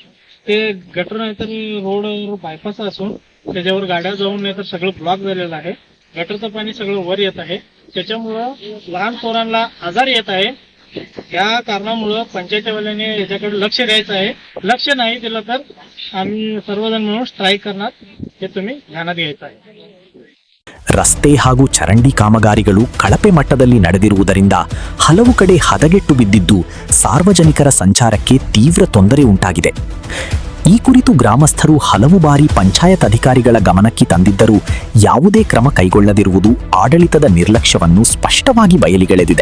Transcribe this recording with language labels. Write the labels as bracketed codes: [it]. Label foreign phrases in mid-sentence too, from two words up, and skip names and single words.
[mr] ते गटर नाही तर [en] road bypass [mr] असून त्याच्यावर गाड्या जाऊन नाही तर सगळं ब्लॉक झालेलं आहे. गटरचं पाणी सगळं वर येत आहे. त्याच्यामुळं लहान पोरांना आजार येत आहे. या कारणामुळं पंचायतीवाल्यांनी याच्याकडे लक्ष द्यायचं आहे. लक्ष नाही दिलं तर आम्ही सर्वजण मिळून स्ट्राईक करणार, हे तुम्ही ध्यानात घ्यायचं आहे. [kn] ರಸ್ತೆ ಹಾಗೂ ಚರಂಡಿ ಕಾಮಗಾರಿಗಳು ಕಳಪೆ ಮಟ್ಟದಲ್ಲಿ ನಡೆದಿರುವುದರಿಂದ ಹಲವು ಕಡೆ ಹದಗೆಟ್ಟು ಬಿದ್ದಿದ್ದು ಸಾರ್ವಜನಿಕರ ಸಂಚಾರಕ್ಕೆ ತೀವ್ರ ತೊಂದರೆ ಉಂಟಾಗಿದೆ. ಈ ಕುರಿತು ಗ್ರಾಮಸ್ಥರು ಹಲವು ಬಾರಿ ಪಂಚಾಯತ್ ಅಧಿಕಾರಿಗಳ ಗಮನಕ್ಕೆ ತಂದಿದ್ದರೂ ಯಾವುದೇ ಕ್ರಮ ಕೈಗೊಳ್ಳದಿರುವುದು ಆಡಳಿತದ ನಿರ್ಲಕ್ಷ್ಯವನ್ನು ಸ್ಪಷ್ಟವಾಗಿ ಬಯಲಿಗೆಳೆದಿದೆ.